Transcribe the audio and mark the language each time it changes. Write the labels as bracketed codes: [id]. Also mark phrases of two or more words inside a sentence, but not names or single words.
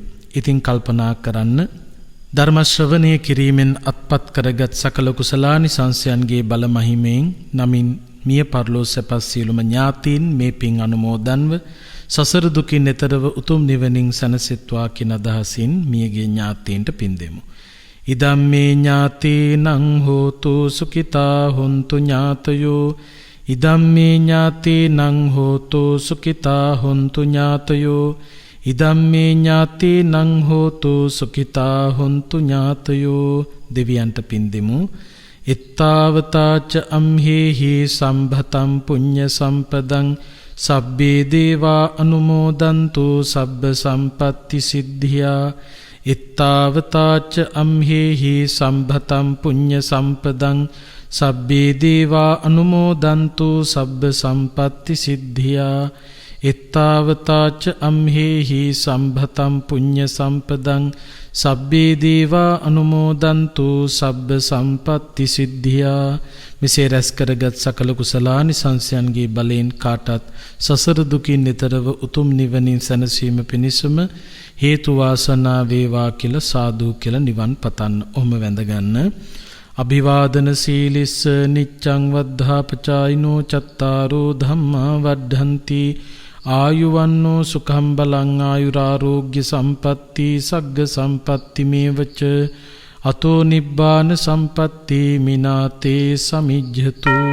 [si] ඉතින් කල්පනා කරන්න ධර්ම ශ්‍රවණය කිරීමෙන් අත්පත් කරගත් සකල කුසලානිසංසයන්ගේ බල මහිමෙන් නමින් මිය පරලෝ සැපස් සියලුම ඥාතීන් මේ පින් අනුමෝදන්ව සසර දුකින් එතරව උතුම් නිවනින් සැනසෙත්වා කියන අදහසින් මියගේ ඥාතීන්ට පින් දෙමු. [pi] ඉදම්මේ ඥාතීනං හෝතු සුඛිතා හොන්තු ඥාතයෝ ඉදම්මේ ඥාතීනං හෝතු සුඛිතා හොන්තු ඥාතයෝ ඉදම්මේ ඥාතීනං හෝතු සුඛිතා හොන්තු ඥාතයෝ [si] දෙවියන්ට පින් දෙමු. [pi] ittavataච අම්හෙහි සම්භතං පුඤ්ඤ සම්පදං සබ්බේ දේවා අනුමෝදන්තු සබ්බ සම්පත්ති සිද්ධියා ittavataච අම්හෙහි සම්භතං පුඤ්ඤ සම්පදං සබ්බේ දේවා අනුමෝදන්තු සබ්බ සම්පත්ති සිද්ධියා ittavataච අම්හෙහි සම්භතං පුඤ්ඤ සම්පදං සබ්බේ දේවා අනුමෝදන්තු සබ්බ සම්පත්ති සිද්ධියා. [si] මෙසේ රැස් කරගත් සකල කුසලානිසංසයන්ගේ බලයෙන් කාටත් සසර දුකින් නිතරව උතුම් නිවනින් සැනසීම පිණිසම හේතු වාසනා වේවා කියලා සාදු කියලා නිවන් පතන්න. ඔහොම වැඳගන්න. [pi] අභිවාදන සීලිස්ස නිච්ඡං වද්ධාපචායිනෝ චත්තාරෝ ධම්මා වඩ්ඩන්ති ආයුවන්නෝ සුඛං බලං ආයුරාෝග්‍ය සම්පatti සග්ග සම්පatti මේවච අතෝ නිබ්බාන සම්පatti මිනාතේ සමිජ්ජතු.